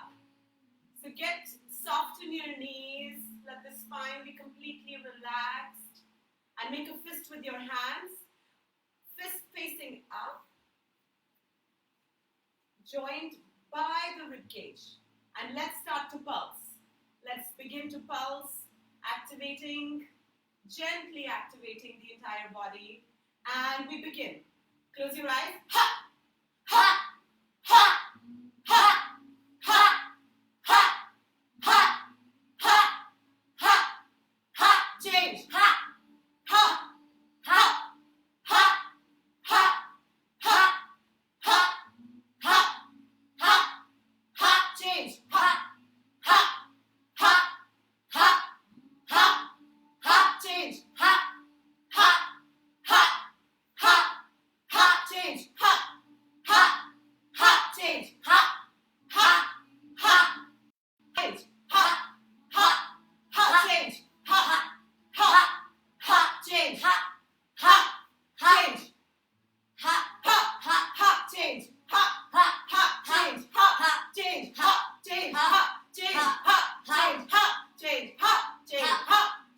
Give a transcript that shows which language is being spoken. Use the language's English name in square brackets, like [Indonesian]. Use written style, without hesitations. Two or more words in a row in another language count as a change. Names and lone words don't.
[English] So get soft in your knees, let the spine be completely relaxed, and make a fist with your hands, fist facing up, joined by the rib cage. And let's start to pulse. Let's begin to pulse, gently activating the entire body. And we begin. Close your eyes. Ha! Ha! Ha! Ha! Ha! Ha! Ha! Ha! Ha! Ha! Change. Ha! Ha! Ha! Ha! Ha! Ha! Ha! Ha! Ha! Ha! Change. Ha! Ha! Ha! Ha! Ha! Ha! Change. Ha! Ha! Ha! Ha! Ha! Change. Ha! Ha! Ha! Change. Ha! Ha! Ha! Change. Ha! Ha! Ha! Change. Ha! Ha! Ha! Change. Ha! Ha! Change. Ha! Ha! Ha! Change. Ha! Ha! Change. Ha! Change. Ha! Change. Ha! Change. Ha! Change. Ha! Change. Ha! Change. Ha!